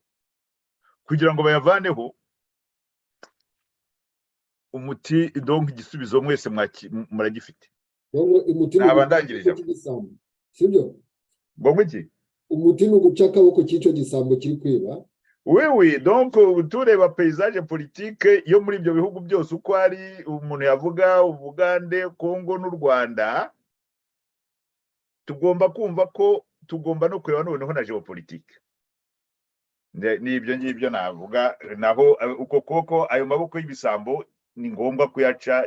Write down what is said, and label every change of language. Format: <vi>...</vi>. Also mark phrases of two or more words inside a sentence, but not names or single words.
<rw>Kugira ngo bayavaneho umuti, donc igisubizo mwese muragifite. Abandangirije sibyo ngo iki umuti no guca akaboko cy'ico gisambo kiri kwiba.</rw> <fr>Oui, donc</fr> <rw>tureba</rw> <fr>paysage politique</fr> <rw>yo muri ibyo bihugu byose uko ari, umuntu yavuga Ubugande, Kongo n'u Rwanda, tugomba kumva ko tugomba no kureba noneho na geopolitique. Nibyo ngibyo navuga, naho uko koko ayo maboko y'ibisambo ni ngombwa kuyaca.</rw>